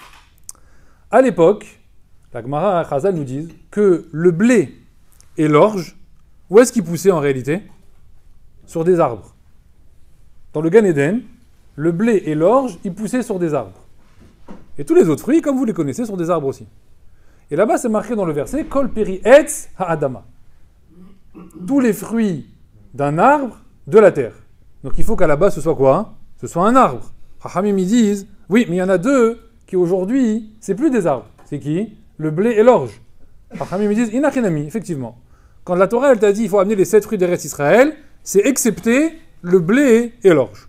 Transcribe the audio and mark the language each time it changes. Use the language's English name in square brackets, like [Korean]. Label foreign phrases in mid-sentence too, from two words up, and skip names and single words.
[French] À l'époque, la Gemara Chazal nous dit que le blé et l'orge, où est-ce qu'ils poussaient en réalité? Sur des arbres. Dans le Gan Eden, le blé et l'orge, ils poussaient sur des arbres. Et tous les autres fruits, comme vous les connaissez, sont des arbres aussi. Et là-bas, c'est marqué dans le verset [Hebrew] כל פרי עץ האדמה. [French] Tous les fruits d'un arbre de la terre. Donc il faut qu'à la base, ce soit quoi? Ce soit un arbre. Chachamim, ils disent, oui, mais il y en a 2 qui aujourd'hui, c'est plus des arbres. C'est qui? Le blé et l'orge. Chachamim, ils disent, inachinami, effectivement. Quand la Torah, elle t'a dit, il faut amener les 7 fruits d'Eretz Israël, c'est excepté le blé et l'orge.